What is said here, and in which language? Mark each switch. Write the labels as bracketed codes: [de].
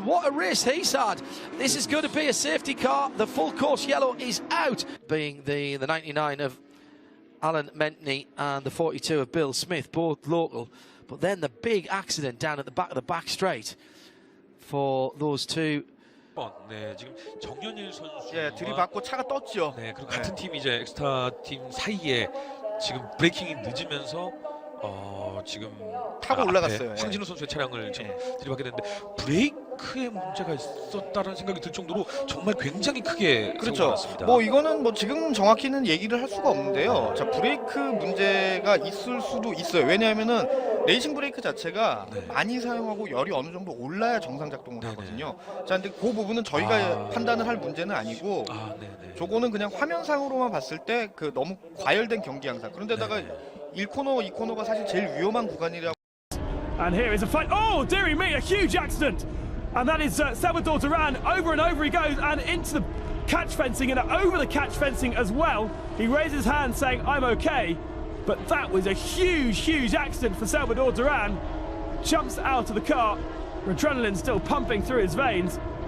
[en] What a race he's had. This is going to be a safety car. The full course yellow is out. Being the 99 of Alan Mentney and the 42 of Bill Smith, both local. But then the big accident down at the back of the back straight for those two. [ko] 네, 지금 정연일 선수 들이받고 차가 떴죠. 네, 그리고 같은 팀 이제 엑스타 팀 사이에 지금 브레이킹이 늦으면서 지금 타고 올라갔어요. 황진우 선수의 차량을 지금 들이받게 됐는데 브레이크에 문제가 있었다는 생각이 들 정도로 정말 굉장히 크게 그렇죠. 났습니다. 뭐 이거는 뭐 지금 정확히는 얘기를 할 수가 없는데요. 자, 브레이크 문제가 있을 수도 있어요. 왜냐하면은 레이싱 브레이크 자체가 많이 사용하고 열이 어느 정도 올라야 정상 작동을 하거든요. 자, 근데 그 부분은 저희가 판단을 할 문제는 아니고, 저거는 그냥 화면상으로만 봤을 때 그 너무 과열된 경기 양상. 그런데다가 1코너, 2코너가 사실 제일 위험한 구간이라고. [en] And here is a fight. Oh, dearie me, a huge accident. And that is Salvador Duran. Over and over he goes and into the catch fencing and over the catch fencing as well. He raises his hand saying, I'm okay. But that was a huge, huge accident for Salvador Duran. Jumps out of the car. Adrenaline still pumping through his veins.